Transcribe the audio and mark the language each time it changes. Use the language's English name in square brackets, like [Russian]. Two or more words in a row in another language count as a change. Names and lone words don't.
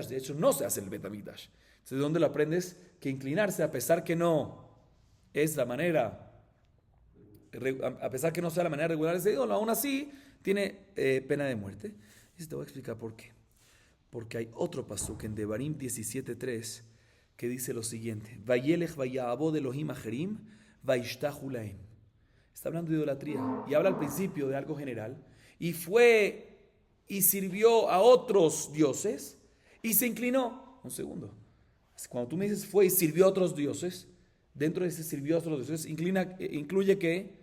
[Spanish] De hecho, no se hace en el Betamikdash. Entonces, ¿de dónde lo aprendes? Que inclinarse, a pesar que no es la manera, a pesar que no sea la manera regular de ese ídolo, aún así tiene pena de muerte. Y te voy a explicar por qué. Porque hay otro pasuk en Devarim 17:3 que dice lo siguiente: [Hebrew] וילך ויעבד אלהים אחרים וישתחו להם. [Spanish] Está hablando de idolatría y habla al principio de algo general. Y fue y sirvió a otros dioses y se inclinó. Un segundo. Cuando tú me dices fue y sirvió a otros dioses, dentro de ese sirvió a otros dioses, incluye ¿qué?